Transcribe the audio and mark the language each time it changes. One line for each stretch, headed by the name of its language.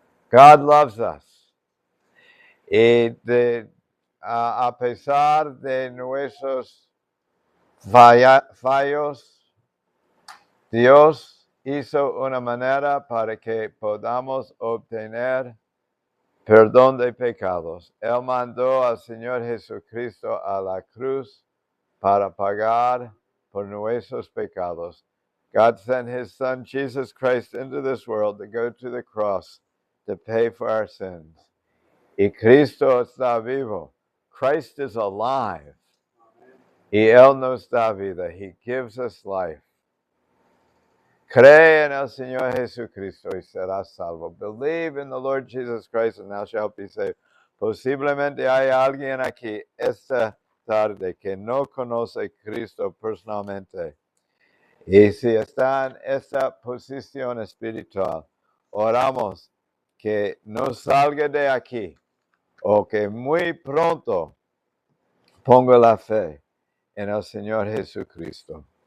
English: God loves us.
Spanish: Y a pesar de nuestros fallos, Dios hizo una manera para que podamos obtener perdón de pecados. Él mandó al Señor Jesucristo a la cruz para pagar por nuestros pecados.
English: God sent his son Jesus Christ into this world to go to the cross to pay for our sins.
Spanish: Y Cristo está vivo.
English: Christ is alive.
Spanish: Y Él nos da vida.
English: He gives us life.
Spanish: Cree en el Señor Jesucristo y serás salvo.
English: Believe in the Lord Jesus Christ and thou shalt be saved.
Spanish: Posiblemente hay alguien aquí esta tarde que no conoce a Cristo personalmente. Y si está en esta posición espiritual, oramos que no salga de aquí o que muy pronto ponga la fe en el Señor Jesucristo.